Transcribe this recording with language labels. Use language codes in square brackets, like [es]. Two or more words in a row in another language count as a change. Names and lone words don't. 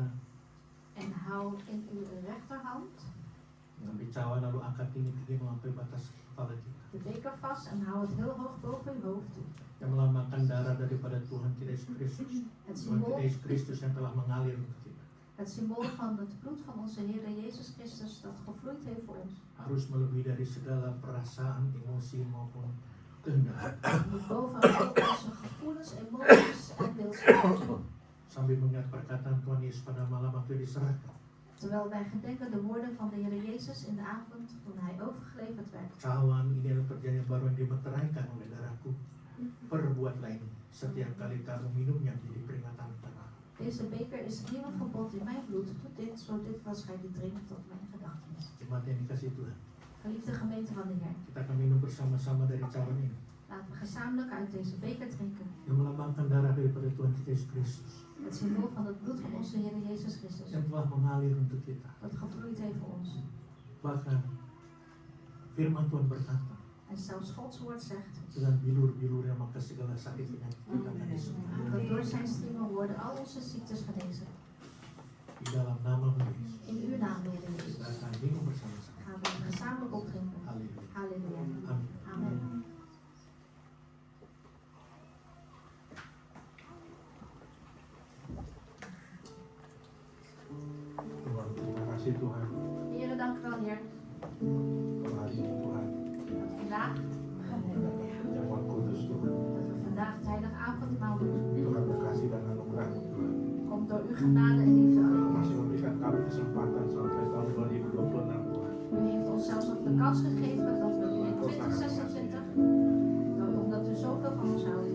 [nl] En hou in uw rechterhand [id] mengambil cawan lalu angkat ini tinggi sampai batas kepala kita. [nl] de beker vast en hou het heel hoog boven uw hoofd. [id] Yang melambangkan darah daripada Tuhan kita Yesus Kristus. [nl] Het [id] Tuhan kita [nl] symbool, [id] Yesus Kristus yang telah mengalir untuk kita. [nl] het symbool van het bloed van onze Heer Jezus Christus dat gevloeid heeft voor ons. [id] Harus melebihi dari segala perasaan, emosi maupun kehendak. [nl] Moet boven al onze gevoelens, emoties en wilskracht. [id] Sambil mengingat perkataan Tuhan Yesus pada malam waktu diserahkan. [nl] Terwijl wij gedenken de woorden van de Heer Jezus in de avond toen hij overgeleverd werd. [id] Cawan ini adalah perjanjian baru yang dimeteraikan oleh darahku. Perbuatlah ini setiap kali kamu minumnya menjadi peringatan kepada aku. [nl] Deze beker is het nieuwe verbond in mijn bloed. Doe dit, zo dit was gij die drinkt tot mijn gedachtenis. [id] Jemaat yang dikasih Tuhan, [nl] Geliefde gemeente van de Heer, [id] kita akan minum bersama-sama dari cawan ini [nl] laten we gezamenlijk uit deze beker drinken. [id] yang melambangkan darah daripada Tuhan kita Yesus Kristus [nl] Het symbool van het bloed van onze Heer Jezus Christus. [id] yang telah mengalir untuk kita. [nl] Dat gevloeid heeft voor ons. [id] Bahkan firman Tuhan berkata, [nl] En zelfs Gods woord zegt [id] dengan bilur-bilurnya maka segala sakit penyakit kita akan disembuhkan. [nl] dat door zijn striemen worden al onze ziektes genezen. [id] Di dalam nama Yesus [nl] In uw naam, Heer Jezus, [id] kita akan minum bersama-sama. [nl] gaan we gezamenlijk opdrinken. [id] Haleluya. [nl] Halleluja. [id] Amin. [nl] Amen. [id] Tuhan, terima kasih Tuhan. [nl] Heer, dank u wel, Heer. [id] Voor hari ini Tuhan, [nl] Dat vandaag, [id] jamuan kudus Tuhan. [nl] dat we vandaag het heilige avondmaal doen. [id] Tuhan berkasih dan anugerah Tuhan. [nl] Komt door uw genade en liefde [id] Engkau [nl] alleen. [id] masih memberikan kami kesempatan sampai tahun 2026 Tuhan. [nl] U heeft ons zelfs nog de kans gegeven dat we in 2026, omdat u zoveel van ons houdt.